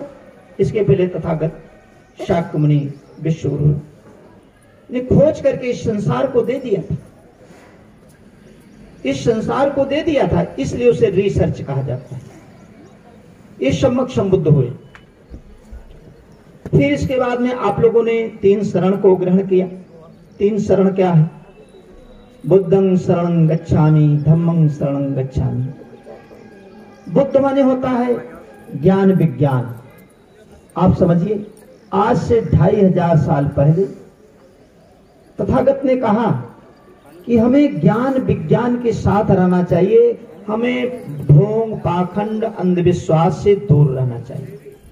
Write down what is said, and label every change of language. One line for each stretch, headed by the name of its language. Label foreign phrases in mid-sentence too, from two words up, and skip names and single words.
Hindi: इसके पहले तथागत शाक्य मुनि विश्वगुरु ने खोज करके इस संसार को दे दिया था। इस संसार को दे दिया था, इसलिए उसे रिसर्च कहा जाता है। ये सम्यक संबुद्ध हुए। फिर इसके बाद में आप लोगों ने 3 शरण को ग्रहण किया। 3 शरण क्या है?
Pali: बुद्धं शरणं गच्छामि, धम्मं शरणं गच्छामि।
Hindi: बुद्ध माने होता है ज्ञान विज्ञान। आप समझिए, आज से 2500 साल पहले तथागत ने कहा कि हमें ज्ञान विज्ञान के साथ रहना चाहिए, हमें ढोंग पाखंड अंधविश्वास से दूर रहना चाहिए।